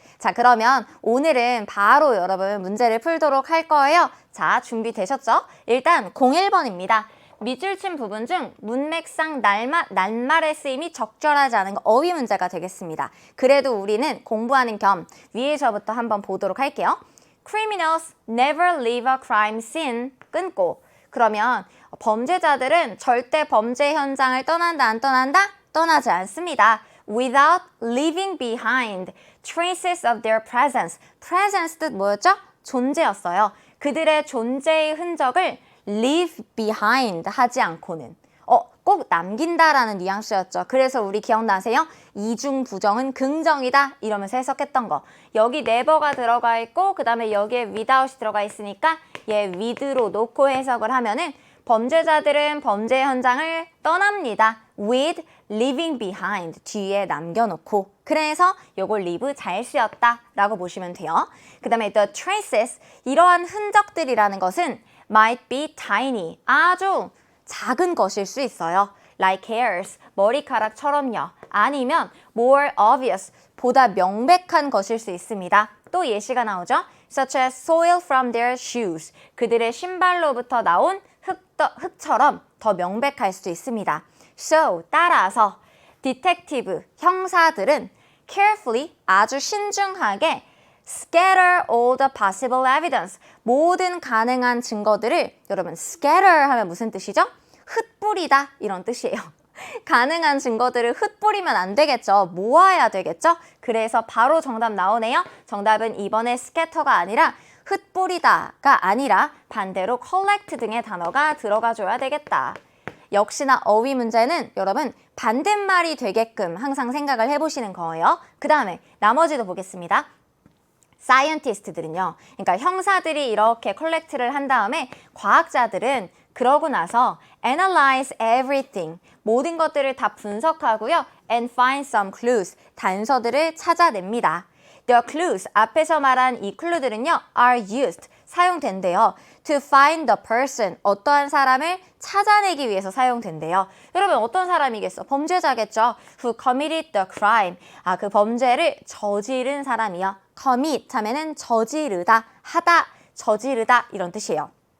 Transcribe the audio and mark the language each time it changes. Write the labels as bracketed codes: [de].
[ko] 자, 그러면 오늘은 바로 여러분 문제를 풀도록 할 거예요. 자, 준비되셨죠? 일단 01번입니다. 밑줄 친 부분 중 문맥상 낱말의 쓰임이 적절하지 않은 어휘 문제가 되겠습니다. 그래도 우리는 공부하는 겸 위에서부터 한번 보도록 할게요. [en] Criminals never leave a crime scene. [ko] 끊고. 그러면 범죄자들은 절대 범죄 현장을 떠난다, 안 떠난다? 떠나지 않습니다. [en] Without leaving behind traces of their presence. [ko] presence 뜻 뭐였죠? 존재였어요. 그들의 존재의 흔적을 [en] leave behind [ko] 하지 않고는 꼭 남긴다라는 뉘앙스였죠. 그래서 우리 기억나세요? 이중 부정은 긍정이다 이러면서 해석했던 거. 여기 never가 들어가 있고 그 다음에 여기에 without이 들어가 있으니까 얘 with로 놓고 해석을 하면은 범죄자들은 범죄 현장을 떠납니다. [en] with leaving behind [ko] 뒤에 남겨놓고 그래서 요걸 leave 잘 쓰였다 라고 보시면 돼요. 그 다음에 [en] the traces [ko] 이러한 흔적들이라는 것은 [en] might be tiny [ko] 아주 작은 것일 수 있어요. [en] like hairs [ko] 머리카락처럼요. 아니면 [en] more obvious [ko] 보다 명백한 것일 수 있습니다. 또 예시가 나오죠. [en] such as soil from their shoes [ko] 그들의 신발로부터 나온 흙처럼 더 명백할 수도 있습니다. So 따라서 detective 형사들은 carefully 아주 신중하게 [en] scatter all the possible evidence [ko] 모든 가능한 증거들을 여러분 scatter 하면 무슨 뜻이죠? 흩뿌리다 이런 뜻이에요. 가능한 증거들을 흩뿌리면 안 되겠죠. 모아야 되겠죠. 그래서 바로 정답 나오네요. 정답은 이번에 scatter가 아니라 흩뿌리다가 아니라 반대로 collect 등의 단어가 들어가 줘야 되겠다. 역시나 어휘 문제는 여러분 반대말이 되게끔 항상 생각을 해보시는 거예요. 그 다음에 나머지도 보겠습니다. 사이언티스트들은요. 그러니까 형사들이 이렇게 컬렉트를 한 다음에 과학자들은 그러고 나서 [en] analyze everything [ko] 모든 것들을 다 분석하고요. [en] and find some clues [ko] 단서들을 찾아냅니다. [en] The clues [ko] 앞에서 말한 이 클루들은요. [en] are used [ko] 사용된대요. [en] to find the person [ko] 어떠한 사람을 찾아내기 위해서 사용된대요. 여러분 어떤 사람이겠어? 범죄자겠죠. [en] who committed the crime [ko] 그 범죄를 저지른 사람이요. commit 하면은 저지르다, 하다, 저지르다 이런 뜻이에요.